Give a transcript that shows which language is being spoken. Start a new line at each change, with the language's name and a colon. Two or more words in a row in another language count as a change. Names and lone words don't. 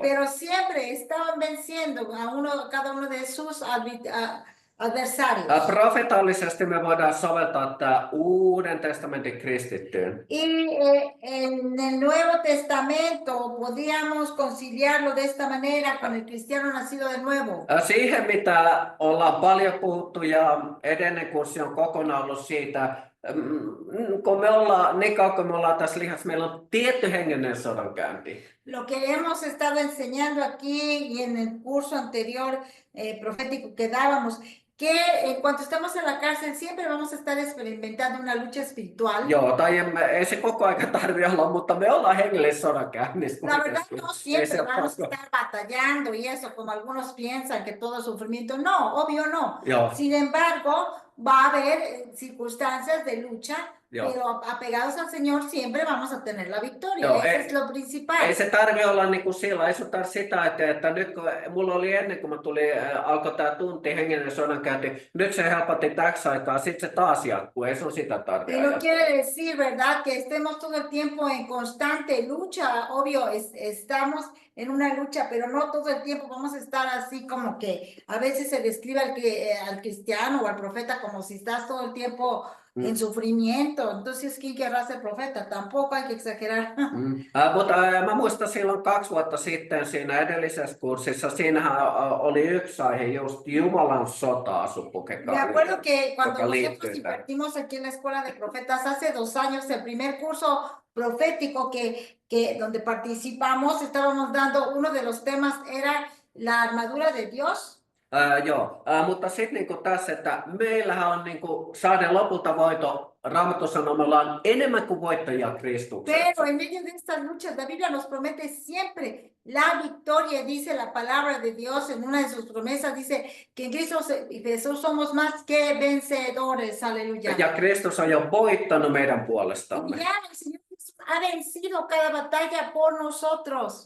Spanish: Pero siempre estaban venciendo cada uno de sus adversarios.
Finnish: Profetaalisesti me voidaan soveltaa tämä Uuden testamentin kristittyyn.
Spanish: Y en el Nuevo Testamento podíamos conciliarlo de esta manera con el cristiano nacido de nuevo.
Finnish: Siihen, mitä ollaan paljon puhuttu ja edellinen kurssi on kokonaan ollut siitä, kun me ollaan, niin kauan kun me ollaan tässä lihassa, meillä on tietty hengellinen sodankäynti.
Spanish: Lo que hemos estado enseñando aquí y en el curso anterior profético que dábamos, que en cuanto estamos en la cárcel siempre vamos a estar experimentando una lucha espiritual.
Finnish: Joo, tai ei se koko aika tarvi olla, mutta me ollaan hengellisessä sodankäynnissä.
Spanish: La verdad no
Finnish: Ei
Spanish: siempre
Finnish: se
Spanish: vamos a
Finnish: pakko.
Spanish: estar batallando y eso, como algunos piensan que todo sufrimiento. No, obvio no.
Finnish: Joo,
Spanish: Sin embargo, va a haber circunstancias de lucha,
Finnish: joo.
Spanish: pero apegados al Señor siempre vamos a tener la victoria.
Finnish: Joo,
Spanish: Eso
Finnish: ei-
Spanish: es lo principal.
Finnish: Ei se tarvi olla niin kuin sillä, ei se tarvi sitä, että nyt kun mulla oli ennen kuin mä tulin, alkoi tämä tunti hengellinen sodankäynti, nyt se helpotti täksi aikaa, sitten se taas jatkuu, ei sun sitä tarvi
Spanish: Pero
Finnish: ajatella.
Spanish: quiere decir, ¿verdad? Que estemos todo el tiempo en constante lucha. Obvio, estamos en una lucha, pero no todo el tiempo vamos a estar así como que a veces se describe al cristiano o al profeta como si estás todo el tiempo en sufrimiento. Entonces, ¿quién querrá ser profeta? Tampoco hay que exagerar.
Finnish: Mutta mä muistan silloin 2 vuotta sitten siinä edellisessä kurssissa, siinähän oli yksi aihe just Jumalan sota-asu.
Spanish: Me acuerdo que cuando
Finnish: Toca
Spanish: nosotros
Finnish: liittyy tähän.
Spanish: impartimos aquí en la Escuela de Profetas hace 2 años, el primer curso profético donde participamos, estábamos dando, uno de los temas era la armadura de Dios.
Finnish: Joo, mutta sitten niinku tässä, että meillähän on niinku saada lopulta voito, Raamattu sanoo, me ollaan enemmän kuin voittajia Kristuksessa.
Spanish: Pero en medio de estas luchas, la Biblia nos promete siempre la victoria, dice la palabra de Dios en una de sus promesas, dice que en Cristo Jesús somos más que vencedores, aleluya.
Finnish: Ja Kristus on jo voittanut meidän
Spanish: Y
Finnish: puolestamme.
Spanish: ya el Señor Jesús ha vencido cada batalla por nosotros.